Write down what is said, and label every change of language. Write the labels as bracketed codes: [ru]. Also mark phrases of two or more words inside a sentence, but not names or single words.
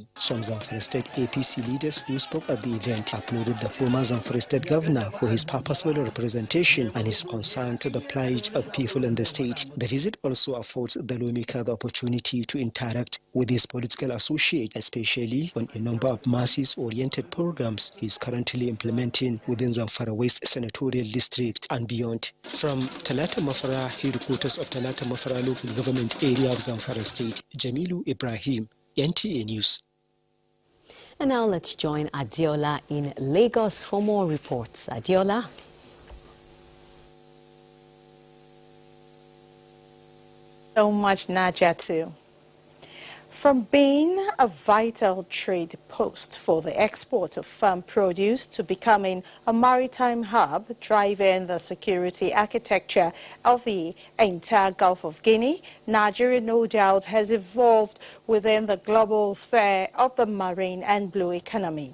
[en] Some Zamfara State APC leaders who spoke at the event applauded the former Zamfara State Governor for his purposeful representation and his concern to the plight of people in the state. The visit also affords the lawmaker the opportunity to interact with his political associate, especially on a number of masses-oriented programs he is currently implementing within Zamfara West Senatorial District and beyond. From Talata Mafara, headquarters of Talata Mafara local government area of Zamfara State, Jamilu Ibrahim, NTA News. And now let's join Adiola in Lagos for more reports. Adiola. So much, Najatu. From being a vital trade post for the export of farm produce to becoming a maritime hub driving the security architecture of the entire Gulf of Guinea, Nigeria no doubt has evolved within the global sphere of the marine and blue economy.